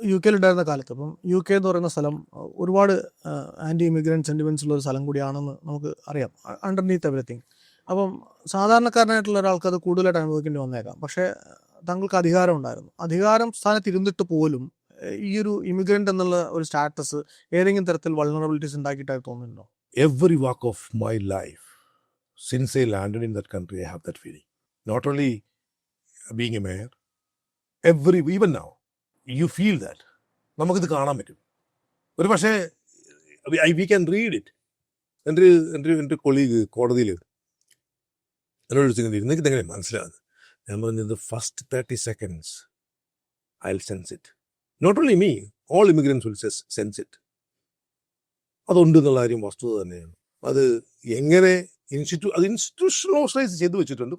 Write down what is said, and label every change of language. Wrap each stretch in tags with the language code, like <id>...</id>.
<ml>UK ഉണ്ടായിരുന്ന കാലത്ത്, ഇപ്പം UK എന്ന് പറയുന്ന സ്ഥലം ഒരുപാട് ആൻറ്റി ഇമിഗ്രൻറ്റ് സെൻറ്റിമെൻറ്റ്സ് ഉള്ള ഒരു സ്ഥലം കൂടിയാണെന്ന് നമുക്ക് അറിയാം, അണ്ടർനീത്ത് എവരിത്തിങ്. അപ്പം സാധാരണക്കാരനായിട്ടുള്ള ഒരാൾക്ക് അത് കൂടുതലായിട്ട് അനുഭവിക്കേണ്ടി വന്നേക്കാം. പക്ഷേ താങ്കൾക്ക് അധികാരം ഉണ്ടായിരുന്നു. അധികാരം സ്ഥാനത്തിരുന്നിട്ട് പോലും ഈ ഒരു ഇമിഗ്രൻ്റ് എന്നുള്ള ഒരു സ്റ്റാറ്റസ് ഏതെങ്കിലും തരത്തിൽ വൾണറബിലിറ്റീസ് ഉണ്ടാക്കിയിട്ടായി തോന്നുന്നുണ്ടോ?</ml> <en>Every walk of my life, since I landed in that country, I have that feeling. Not only being a mayor, even now, you feel that.</en> <ml>നമുക്കിത് കാണാൻ പറ്റും. ഒരു പക്ഷേ</ml> <en>we can read it.</en> <ml>എൻ്റെ colleague കോടതിയിൽ എന്നോട് ചോദിക്കുന്നത്, നിങ്ങൾക്ക് ഇതെങ്ങനെ മനസ്സിലാകുന്നത്? ഞാൻ പറഞ്ഞത്,</ml> <en>First 30 seconds I'll sense it. Not only me, all immigrants will sense it.</en> <ml>അതുണ്ട് എന്നുള്ള കാര്യം വസ്തുത തന്നെയാണ്. അത് എങ്ങനെ ഇൻസ്റ്റിറ്റ്യൂഷണലൈസ് ചെയ്ത് വെച്ചിട്ടുണ്ട്.</ml>